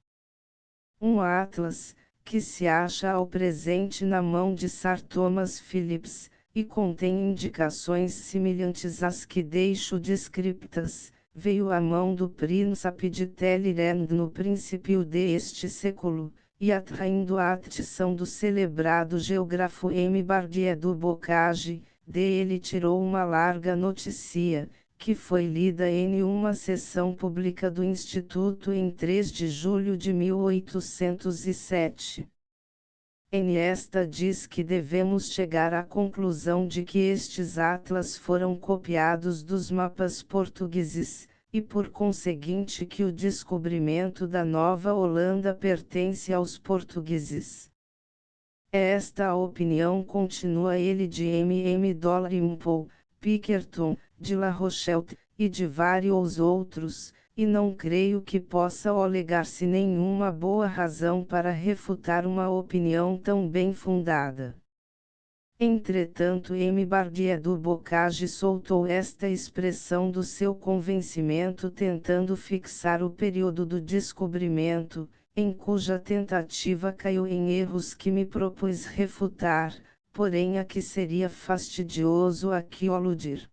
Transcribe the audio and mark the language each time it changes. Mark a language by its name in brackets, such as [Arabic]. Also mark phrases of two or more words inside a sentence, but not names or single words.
[Portuguese] Um atlas, que se acha ao presente na mão de Sir Thomas Phillips, e contém indicações semelhantes às que deixo descriptas, veio à mão do príncipe de Talleyrand no princípio deste século, e atraindo a atenção do celebrado geógrafo M. Bardier du Bocage, dele tirou uma larga notícia, que foi lida em uma sessão pública do Instituto em 3 de julho de 1807. Esta diz que devemos chegar à conclusão de que estes atlas foram copiados dos mapas portugueses, e por conseguinte que o descobrimento da Nova Holanda pertence aos portugueses. Esta a opinião, continua ele, de M. Dalrymple, Pickerton, de La Rochelle, e de vários outros, e não creio que possa alegar-se nenhuma boa razão para refutar uma opinião tão bem fundada. Entretanto, M. Bardier du Bocage soltou esta expressão do seu convencimento tentando fixar o período do descobrimento, em cuja tentativa caiu em erros que me propus refutar, porém a que seria fastidioso aqui aludir.